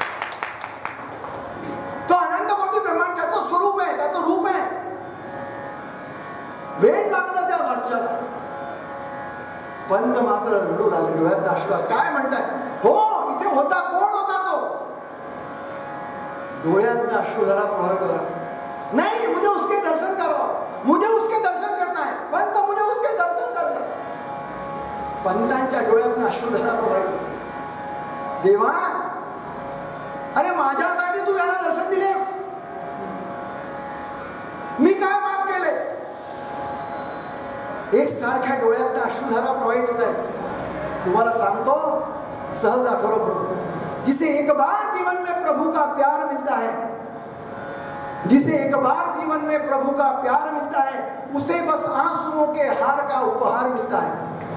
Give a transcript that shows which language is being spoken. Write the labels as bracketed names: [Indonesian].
[Marathi] तो अनंत कोटी ब्रह्मांड त्याचं स्वरूप आहे, त्याचं रूप आहे. वेळ लागला त्या वाच्याला. पंत मात्र रडू लागले, डोळ्यात अश्रू. काय म्हणताय हो, इथे होता, कोण होता तो? डोळ्यात अश्रू जरा प्रवाह करा. [Hindi] नहीं, मुझे उसके दर्शन करवा, मुझे उसके दर्शन करना है पंत, मुझे उसके दर्शन करना. [Marathi] पंतांच्या डोळ्यात अश्रुधरा प्रवाहित होते. देवा, अरे माझ्यासाठी तू याला दर्शन दिलेस, मी काय पाप केलेस? एक सारख्या डोळ्यात अश्रुधारा प्रवाहित होत आहेत. तुम्हाला सांगतो, सहज आठवलं बरोबर. [Hindi] जिसे एक बार जीवन में प्रभु का प्यार मिलता है, जिसे एक बार जीवन में प्रभु का प्यार मिलता है, उसे बस आंसुओं के हार का उपहार मिलता है.